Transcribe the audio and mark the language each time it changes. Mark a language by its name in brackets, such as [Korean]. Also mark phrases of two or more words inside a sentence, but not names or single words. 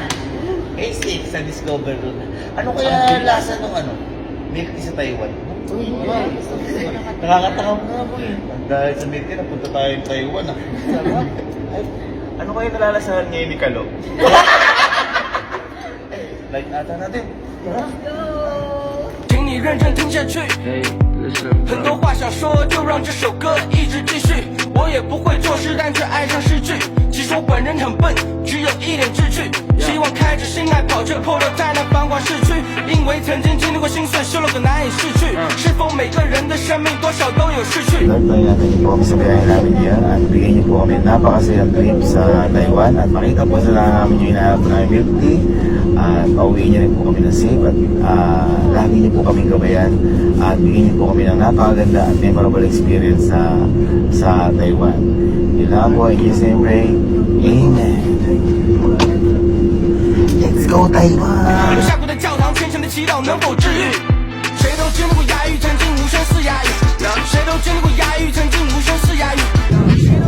[Filipino] Basic sa Discover Group. Ano kaya lasa nung milk tea sa Taiwan? Nakakatakam nga po eh. Dahil sa milk tea, napunta tayo sa Taiwan ah. Ay, ano kaya nalalasahan ngayon ni Kalo? Like ata natin. [Chinese] 请你认真听下去。很多话想说，就让这首歌一直继续。我也不会作诗，但却爱上诗句。其实我本人很笨，只有一点志趣。希望开着心爱跑车 Polo 在那繁华市区，因为曾经经历过心碎，修了个难以逝去。是否每个人的生命多少都有逝去？ [Filipino] Lord, natin niyo po kami sa biyahe namin yan at bigyan niyo po kami napakasayang trip sa Taiwan at makita po sa namin yung inaarap na milk tea at pauwiin niyo rin po kami ng safe at lagi niyo po kami gabayan at bigyan niyo po kami ng napakaganda at [English] memorable experience [Filipino] sa Taiwan. Yun lang po, [English] in Jesus' name pray, Amen. Let's go Taiwan! [Chinese] 我下过的教堂，虔诚的祈祷能否治愈？谁都经历过哑语，曾经无声似哑语。谁都经历过哑语，曾经无声似哑语。